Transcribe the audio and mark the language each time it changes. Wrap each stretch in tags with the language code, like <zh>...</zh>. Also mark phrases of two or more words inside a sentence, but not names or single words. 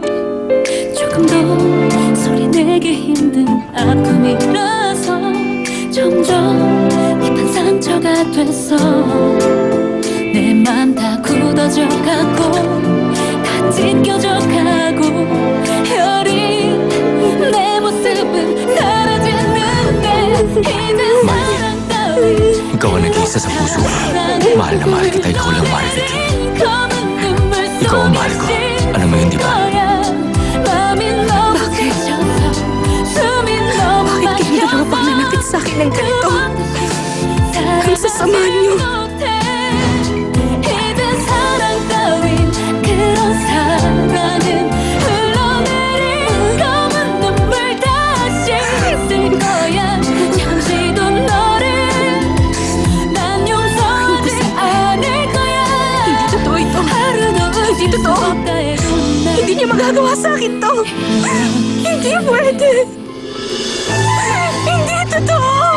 <ko>조금 더 소리내기 힘든 아픔이라서 점점 깊은 상처가 됐어. 내 맘 다 굳어져 가고 다 찢겨져 가고 여린 내 모습은 사라지는데 이제 사랑 따윈</ko> <tl>Ikaw ang nag-iisa sa puso ko. Mahal na mahal kita. Ikaw lang, Maribik King. Ikaw ang mahal ko. Alam mo yun, di ba? Bakit? Bakit kayong dalawa pag nanapit sa akin ng ganito? Ang sasama niyo.</tl> <ko>이제 사랑 따윈 그런 사랑은 흘러내린 검은 눈물 다시 쓸 거야. 잠시도 너를 난 용서하지 않을 거야.</ko> <tl>Hindi totoo ito.</tl> <ko>하루도</ko> <tl>Hindi totoo. Hindi niya magagawa sa akin to. Hindi pwede. Hindi totoo.</tl>